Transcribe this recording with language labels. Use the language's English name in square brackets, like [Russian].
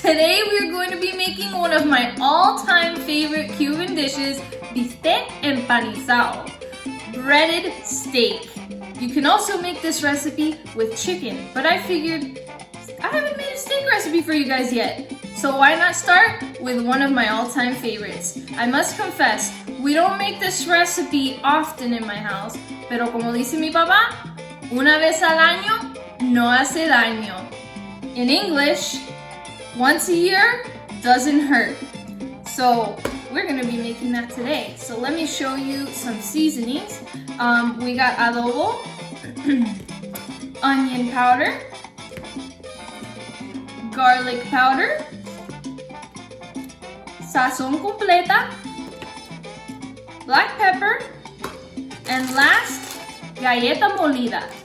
[English] Today we're going to be making one of my all-time favorite Cuban dishes, bistec empanizado, breaded steak. You can also make this recipe with chicken, but I figured I haven't made a steak recipe for you guys yet. So why not start with one of my all-time favorites? I must confess, we don't make this recipe often in my house, [Spanish] pero como dice mi papá, una vez al año no hace daño. [English] In English, once a year doesn't hurt. So we're gonna be making that today. So let me show you some seasonings. We got adobo, onion powder, garlic powder, sazón completa, black pepper, and last, galleta molida.